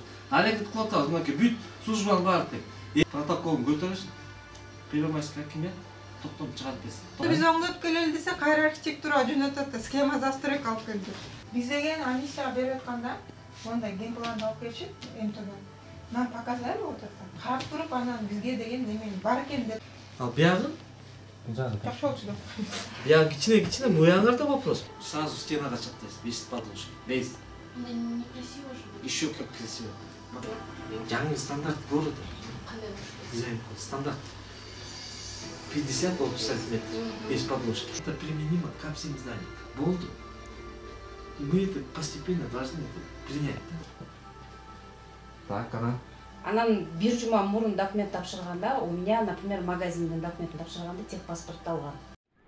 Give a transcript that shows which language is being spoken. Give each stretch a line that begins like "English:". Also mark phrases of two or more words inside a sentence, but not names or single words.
Kyrgyz: Аракет кылып атабыз, мынакей бүт службанын баары тең. Протоколун көтөрүшүн. Первомайская акимет токтом чыгарып берсин. Биз оңдоп келели десе, кайра архитектурага жөнөтөт да,
Russian: схема застройка
Kyrgyz: алып келди. Биз деген комиссияга берип атканда, мондай генпланды алып келишип, МТОдан.
Russian: Нам показали вот это.
Kyrgyz: Карап туруп, анан бизге деген неме бар экен деп. Ал биягы? Жакшы болчу да. Биягы кичине, буяңарда вопрос. Сразу стенага чаптайсыз, 5 подушек.
Russian: Без. Некрасиво же. Еще как красиво. Жаңы стандарт города. Дизайн стандарт. 50-60 сантиметров. Без подложки. Это применимо ко всем зданиям.
Kyrgyz: Болду.
Russian: И мы это постепенно должны принять. Так, она.
Kyrgyz: Анан бир жума мурун документ тапшырганда,
Russian: у меня, например,
Kyrgyz: магазинден документ тапшырганда техпаспорт алган.